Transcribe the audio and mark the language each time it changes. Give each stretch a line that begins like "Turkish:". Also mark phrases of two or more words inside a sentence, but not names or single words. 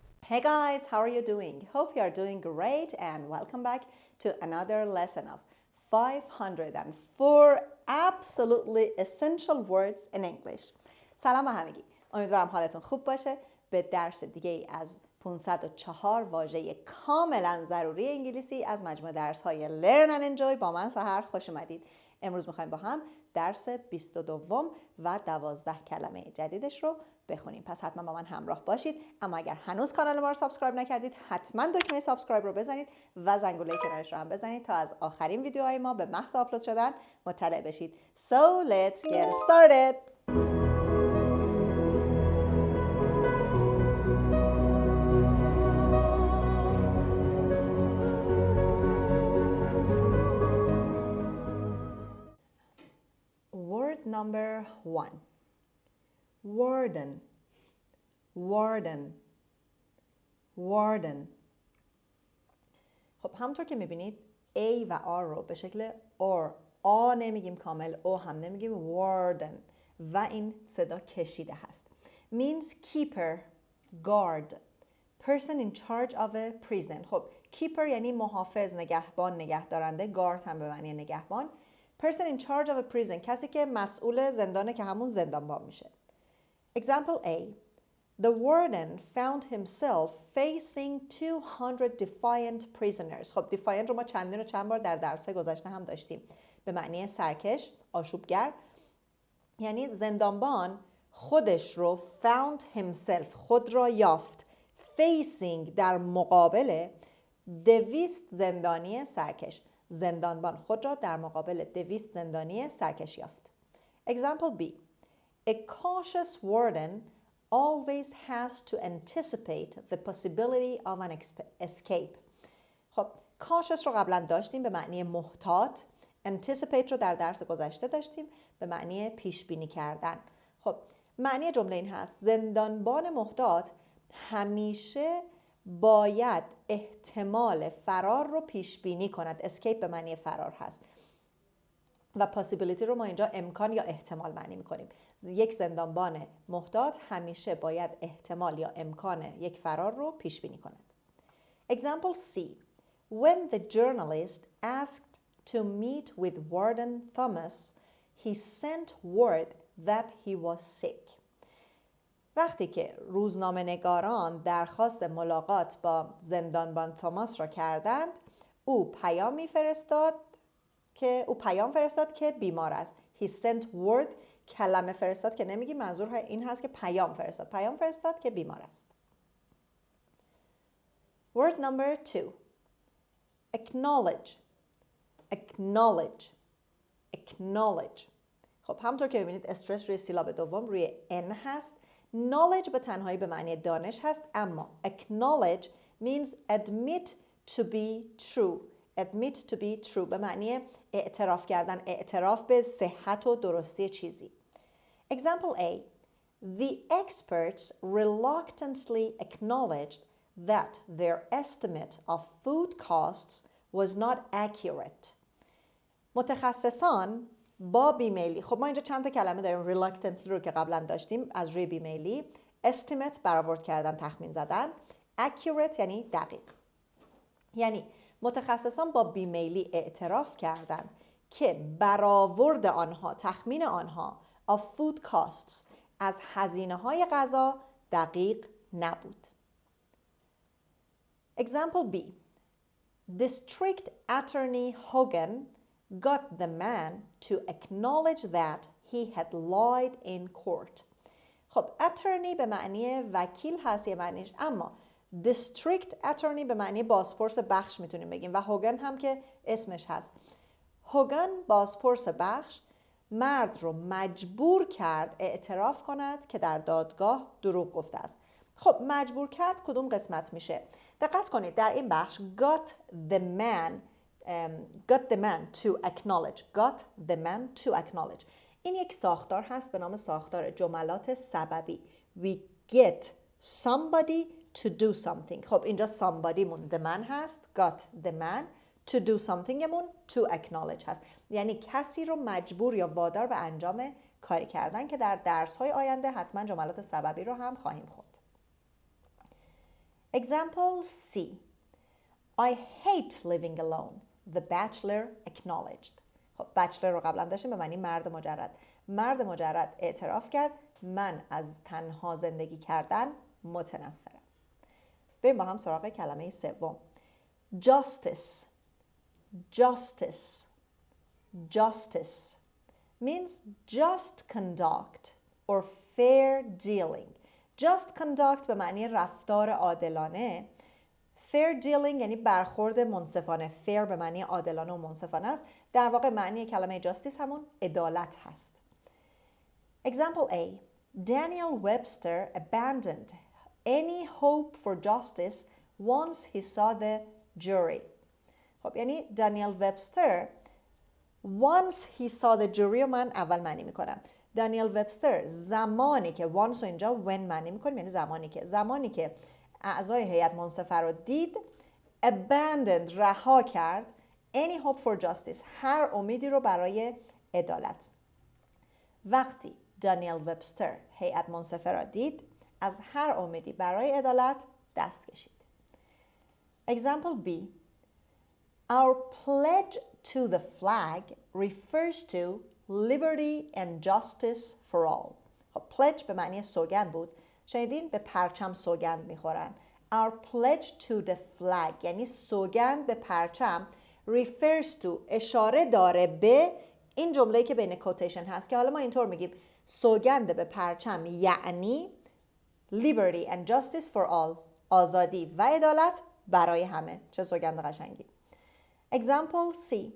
English: Hey guys, how are you doing? Hope you are doing great and welcome back to another lesson of 504 absolutely essential words in English.
Persian: سلام به همگی. امیدوارم حالتون خوب باشه. به درس دیگه ای از 504 واژه کاملا ضروری انگلیسی از مجموعه درس های Learn and Enjoy با من سحر خوش اومدید. امروز میخوایم با هم درس 22 و 12 کلمه جدیدش رو بخونیم. پس حتما با من همراه باشید. اما اگر هنوز کانال ما رو سابسکرایب نکردید حتما دکمه سابسکرایب رو بزنید و زنگوله کنارش رو هم بزنید تا از آخرین ویدیوهای ما به محض آپلود شدن مطلع بشید.
English: So let's get started. Word number 1. Warden, Warden, Warden.
Persian: خب همونطور که میبینید A و R رو به شکل آ نمیگیم کامل، او هم نمیگیم، Warden و این صدا کشیده هست.
English: Means keeper, guard, person in charge of a prison.
Persian: خب keeper یعنی محافظ، نگهبان، نگهدارنده. guard هم به معنی نگهبان.
English: person in charge of a prison
Persian: کسی که مسئول زندانه که همون زندانبان میشه.
English: Example A. The warden found himself facing 200 defiant prisoners.
Persian: خب defiant رو ما چند بار در درس‌های گذشته هم داشتیم. به معنی سرکش، آشوبگر. یعنی زندانبان خودش رو
English: found himself،
Persian: خود را یافت. Facing در مقابل 200 زندانی سرکش. زندانبان خود را در مقابل 200 زندانی سرکش یافت.
English: Example B. A cautious warden always has to anticipate the possibility of an escape.
Persian: خب cautious رو قبلا داشتیم به معنی محتاط. anticipate رو در درس گذشته داشتیم به معنی پیش بینی کردن. خب معنی جمله این هست: زندانبان محتاط همیشه باید احتمال فرار رو پیش بینی کند. escape به معنی فرار هست و possibility رو ما اینجا امکان یا احتمال معنی میکنیم. یک زندانبان محتاط همیشه باید احتمال یا امکان یک فرار رو پیش بینی کند.
English: Example C. When the journalist asked to meet with Warden Thomas, he sent word that he was sick.
Persian: وقتی که روزنامه نگاران درخواست ملاقات با زندانبان توماس را کردند، او پیام فرستاد که بیمار است.
English: He sent word،
Persian: کلمه فرستاد که نمیگی، منظور این هست که پیام فرستاد که بیمار است.
English: Word number 2. Acknowledge, acknowledge, acknowledge.
Persian: خب همونطور که ببینید استرس روی سیلاب دوم روی N هست. knowledge به تنهایی به معنی دانش هست، اما
English: acknowledge means admit to be true. admit to be true
Persian: به معنی اعتراف کردن، اعتراف به صحت و درستی چیزی.
English: Example A. The experts reluctantly acknowledged that their estimate of food costs was not accurate.
Persian: متخصصان با بیمیلی، خب ما اینجا چند تا کلمه داریم. reluctantly رو که قبلا داشتیم از روی بیمیلی، estimate برآورد کردن، تخمین زدن، accurate یعنی دقیق. یعنی متخصصان با بیمیلی اعتراف کردند که برآورد آنها، تخمین آنها
English: of food costs
Persian: از هزینه‌های غذا دقیق نبود.
English: Example B. District Attorney Hogan got the man to acknowledge that he had lied in court.
Persian: خب attorney به معنی وکیل هست یه معنیش، اما
English: district attorney
Persian: به معنی بازپرس بخش میتونیم بگیم و هوگن هم که اسمش هست. هوگن بازپرس بخش مرد رو مجبور کرد اعتراف کند که در دادگاه دروغ گفته است. خب مجبور کرد کدوم قسمت میشه؟ دقت کنید در این بخش
English: got the man to acknowledge.
Persian: این یک ساختار هست به نام ساختار جملات سببی.
English: We get somebody to do something.
Persian: خب اینجا somebody مون
English: the man
Persian: هست،
English: got the man. to do something
Persian: مون
English: to acknowledge
Persian: هست. یعنی کسی رو مجبور یا وادار به انجام کاری کردن که در درس‌های آینده حتما جملات سببی رو هم خواهیم خوند.
English: Example C. I hate living alone. The bachelor acknowledged.
Persian: خب bachelor رو قبلا داشتیم به معنی مرد مجرد. مرد مجرد اعتراف کرد من از تنها زندگی کردن متنفرم. بریم با هم سراغ کلمه سوم.
English: Justice. Justice. Justice means just conduct or fair dealing. Just conduct
Persian: به معنی رفتار عادلانه.
English: fair dealing
Persian: یعنی برخورد منصفانه. fair به معنی عادلانه و منصفانه است. در واقع معنی کلمه justice همون عدالت هست.
English: Example A. Daniel Webster abandoned any hope for justice once he saw the jury.
Persian: خب یعنی دانیل وبستر
English: once he saw the jury
Persian: رو من اول معنی میکنم. دانیل وبستر زمانی که once رو اینجا when معنی میکنیم یعنی زمانی که اعضای هیئت منصفه رو دید abandoned رها کرد
English: any hope for justice
Persian: هر امیدی رو برای عدالت. وقتی دانیل وبستر هیئت منصفه را دید از هر امیدی برای عدالت دست کشید.
English: Example B. Our pledge to the flag refers to liberty and justice for all.
Persian: خب pledge به معنی سوگند بود. شنیدین به پرچم سوگند میخورن.
English: Our pledge to the flag
Persian: یعنی سوگند به پرچم
English: refers to
Persian: اشاره داره به این جمله‌ای که بین کوتیشن هست که حالا ما اینطور میگیم سوگند به پرچم یعنی
English: liberty and justice for all
Persian: آزادی و عدالت برای همه. چه سوگند قشنگی.
English: Example C.